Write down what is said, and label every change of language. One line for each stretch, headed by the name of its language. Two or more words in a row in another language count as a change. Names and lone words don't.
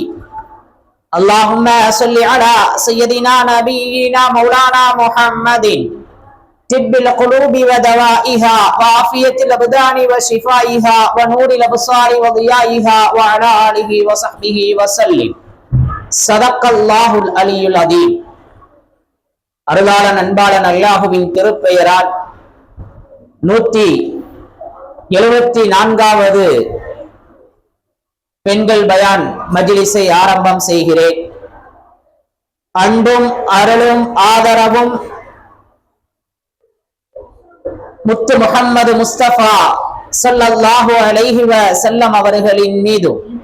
Arabic: اللهم صل على سيدنا نبينا مولانا محمد طب القلوب ودوائها وعافية الأبدان وشفائها ونور الأبصار وضيائها وعلى آله وصحبه وسلم. صدق الله العلي العظيم.
Tamil: அருளாளன் அன்பாளன் அல்லாஹுவின் திருப்பெயரால் 174வது பெண்கள் பயான் மஜ்லிஸை ஆரம்பம் செய்கிறேன். அன்பும் அருளும் ஆதரவும் முத்து முஹம்மது முஸ்தபா
Arabic: صلى الله عليه وسلم
Tamil: அவர்களின் மீதும்,